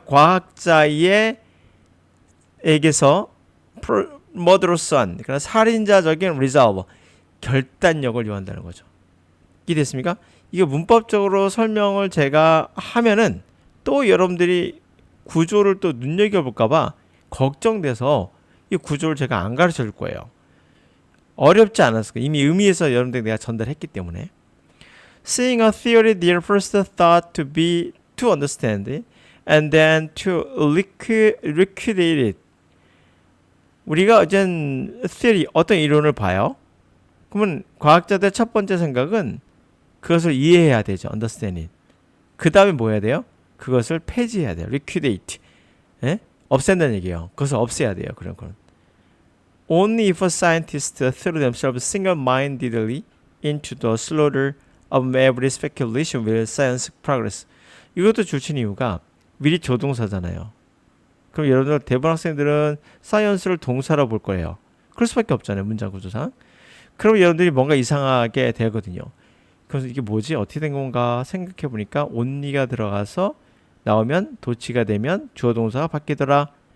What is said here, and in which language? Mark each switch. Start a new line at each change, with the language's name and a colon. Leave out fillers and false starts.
Korean: 과학자의 에게서 murderous한 그러니까 살인자적인 resolve 결단력을 요한다는 거죠. 이해됐습니까? 이거 문법적으로 설명을 제가 하면은 또 여러분들이 구조를 또 눈여겨볼까봐 걱정돼서 이 구조를 제가 안 가르쳐 줄 거예요. 어렵지 않았을 거예요. 이미 의미에서 여러분들이 내가 전달했기 때문에.
English: Seeing a theory their first thought to be to understand it and then to liquidate it.
Korean: 우리가 어젠 theory, 어떤 이론을 봐요. 그러면 과학자들의 첫 번째 생각은 그것을 이해해야 되죠. understand it. 그 다음에 뭐 해야 돼요? 그것을 폐지해야 돼요. liquidate. 예? 없앤다는 얘기예요. 그것을 없애야 돼요. 그런 건.
English: Only if a scientist threw themselves single-mindedly into the slaughter of every speculation will science progress.
Korean: 이것도 줄친 이유가 미리 조동사잖아요. 그럼 여러분들 대부분 학생들은 사이언스를 동사로 볼 거예요. 그럴 수밖에 없잖아요. 문장 구조상. 그럼 여러분들이 뭔가 이상하게 되거든요. 그래서 이게 뭐지? 어떻게 된 건가 생각해 보니까 only가 들어가서 나오면 도치가 되면 주어 동사가 바뀌더라.